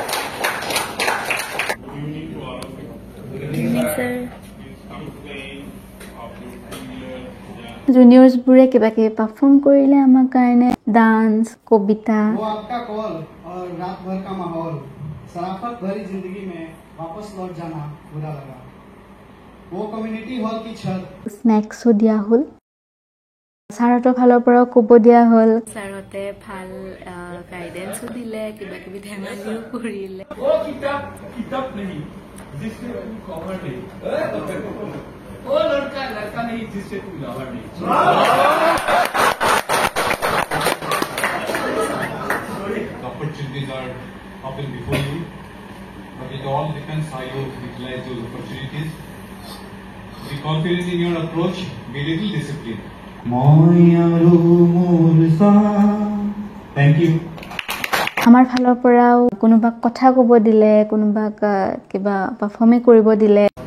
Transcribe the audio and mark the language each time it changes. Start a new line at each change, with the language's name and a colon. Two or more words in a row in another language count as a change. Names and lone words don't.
Assamese: জুনিয়ৰ্স বোৰে কিবা কিবি পাৰফৰ্ম কৰিলে আমাৰ কাৰণে ডান্স কবিতা
Hindi: शराफत भरी जिंदगी में वापस लौट जाना बुरा लगा वो
English: community hall
Hindi: की छत
Assamese: স্নেক্সও দিয়া হল ছাৰহঁতৰ ফালৰ পৰাও ক'ব দিয়া হল ছাৰহঁতে ভাল গাইডেন্সও দিলে কিবা কিবি ধেমালিও কৰিলে
Hindi: किताब नहीं जिससे तू कवर नहीं वो लड़का नहीं जिससे तू लवर नहीं
English: opportunities are open before you but it all depends how you utilize those opportunities be confident in your approach be little disciplined thank you
Assamese: আমাৰ ফালৰ পৰাও কোনোবাক কথা ক'ব দিলে কোনোবাক কিবা পাৰফৰ্ম কৰিব দিলে